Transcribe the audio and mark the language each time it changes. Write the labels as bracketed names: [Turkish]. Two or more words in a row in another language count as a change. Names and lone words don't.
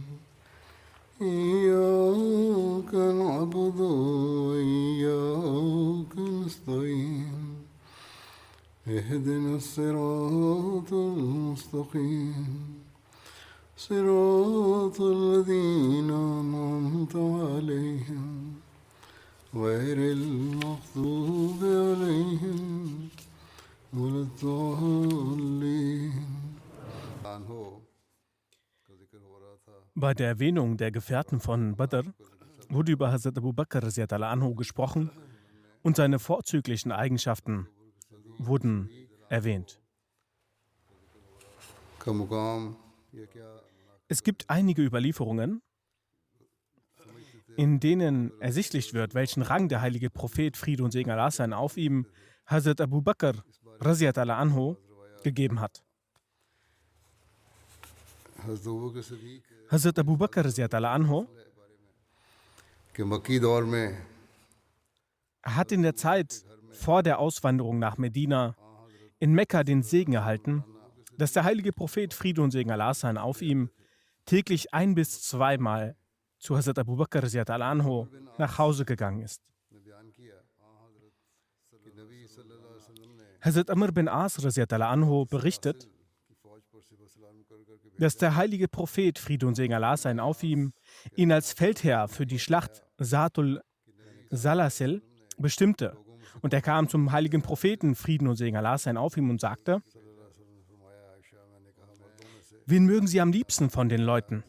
[Arabic] إياك نعبد وإياك نستعين اهدنا الصراط المستقيم صراط الذين أنعمت عليهم غير المغضوب عليهم ولا الضالين. [German] Bei der Erwähnung der Gefährten von Badr wurde über Hazrat Abu Bakr [Arabic] رضي الله عنه [German] gesprochen und seine vorzüglichen Eigenschaften wurden erwähnt. Es gibt einige Überlieferungen, in denen ersichtlich wird, welchen Rang der heilige Prophet, Friede und Segen Allah sein auf ihm, Hazrat Abu Bakr [Arabic] رضي الله عنه [German] gegeben hat. Hazrat Abu Bakr [Arabic] رضي الله عنه [German] hat in der Zeit vor der Auswanderung nach Medina in Mekka den Segen erhalten, dass der heilige Prophet, Friede und Segen Allah sein auf ihm, täglich 1 bis 2 Mal zu Hazrat Abu Bakr [Arabic] رضي الله عنه [German] nach Hause gegangen ist. Hazrat Amr bin As [Arabic] رضي الله عنه [German] berichtet, dass der heilige Prophet, Friede und Segen Allah sein auf ihm, ihn als Feldherr für die Schlacht Zatul Salasil bestimmte. Und er kam zum heiligen Propheten, Frieden und Segen Allah sein auf ihm, und sagte: Wen mögen Sie am liebsten von den Leuten?